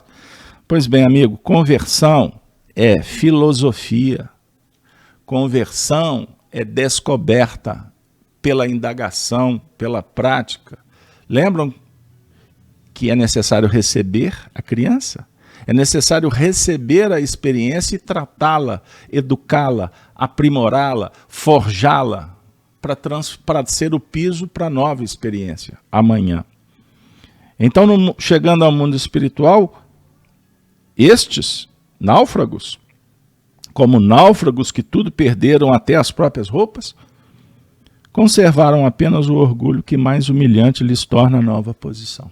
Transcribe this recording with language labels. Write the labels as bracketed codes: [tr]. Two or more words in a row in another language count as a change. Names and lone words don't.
[pt] Pois bem, amigo, conversão é filosofia. Conversão é descoberta pela indagação, pela prática. Lembram que é necessário receber a criança? É necessário receber a experiência e tratá-la, educá-la, aprimorá-la, forjá-la, para ser o piso para a nova experiência, amanhã. Então, chegando ao mundo espiritual, estes náufragos, como náufragos que tudo perderam até as próprias roupas, conservaram apenas o orgulho que mais humilhante lhes torna a nova posição.